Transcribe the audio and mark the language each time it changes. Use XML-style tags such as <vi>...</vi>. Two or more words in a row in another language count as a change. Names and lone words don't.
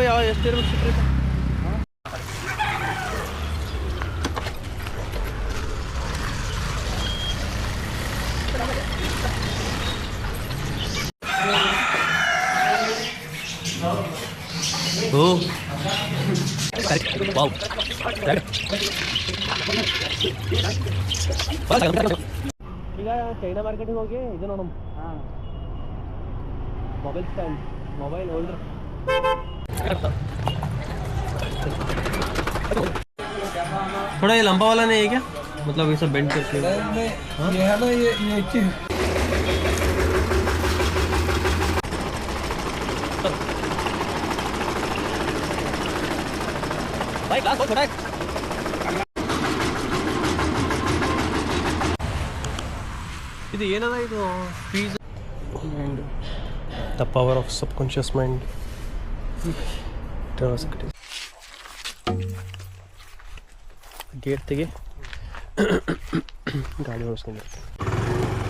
<kn>ಯಾವ ಎಷ್ಟು ಇರ್ಬೇಕು ಸುಪ್ರೀತ? ಓ ವಾವ್, ಈಗ ಚೈನಾ ಮಾರ್ಕೆಟಿಗೆ ಹೋಗಿ ಇದು ನೋಡಮ್.</kn> <en>Mobile stand, mobile holder.</en> <hi>थोड़ा ये लंबा वाला नहीं है क्या? मतलब ये सब बेंड करके ये है ना, ये भाई ग्लास बहुत छोटा है.</hi> <kn>ಇದು ಏನದ ಇದು ಫೀಸ್? ದ ಪವರ್ ಆಫ್ ಸಬ್ಕಾನ್ಷಿಯಸ್ ಮೈಂಡ್. ಗೇಟ್ ತೆಗೆ, ಗಾಡಿ ಓಡಿಸ್ಕೊಂಡಿರ್ತೀನಿ.</kn>